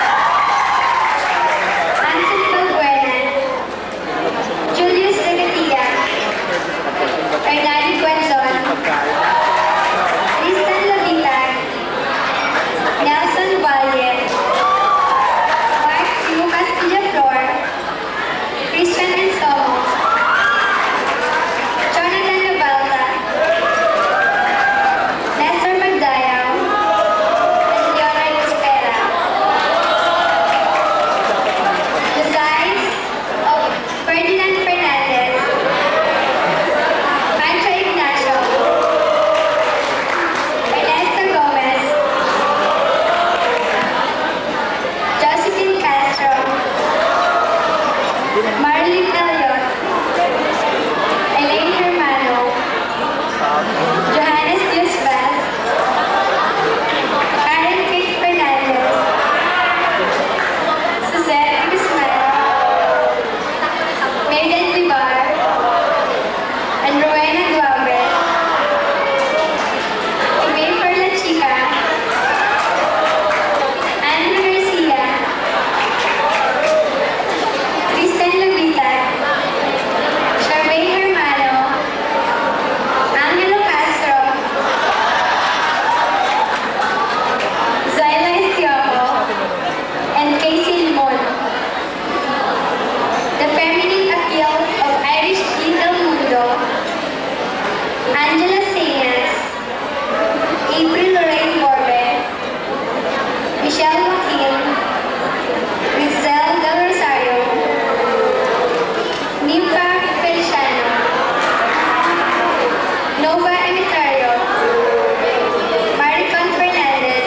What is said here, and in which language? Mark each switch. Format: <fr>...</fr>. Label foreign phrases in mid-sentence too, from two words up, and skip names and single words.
<en>Anthony Balbuena, Julius Regatia, Hernani Guenzon, Tristan Lavita, Nelson Valle, Mark Lucas Villaflor, Christian Anselmo, Jonathan Navalta, Nestor Magdayaw, and Leonard Espera. The size of Ferdinand Fernandez, Pancho Ignacio, Ernesto Gomez, Josephine Castro, Marlene Elliott, Elaine Hermano, Johannes Diaz Vaz, Karen Kate Fernandez, Suzette Guzman, Megan Libar, and Rowena Duambres, Emafer La Chica, Andrew Garcia, Kristen Lavita, Charmaine Hermano, Angelo Castro, Zyla Estiojo, and Casey Limon. The Feminine Appeal of Irish Little Mundo, Angela Sayas, April Lorraine Borbe, Michelle Joaquin, Rizal Del Rosario, Nimpa Feliciano, Nova Emitario, Maricon Fernandez,</en>